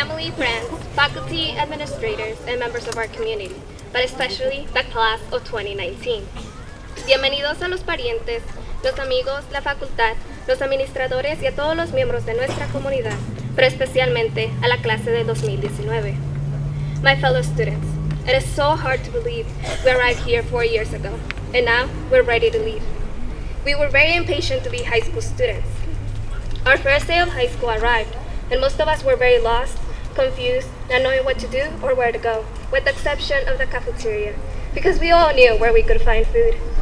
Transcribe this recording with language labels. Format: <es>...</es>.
<en>faculty, administrators, and members of our community, but especially the class of 2019.</en> <es>Bienvenidos a los parientes, los amigos, la facultad, los administradores y a todos los miembros de nuestra comunidad, pero especialmente a la clase de 2019.</es> <en>My fellow students, it is so hard to believe we arrived here 4 years ago, and now we're ready to leave. We were very impatient to be high school students. Our first day of high school arrived, and most of us were very lost, confused, not knowing what to do or where to go, with the exception of the cafeteria, because we all knew where we could find food.</en>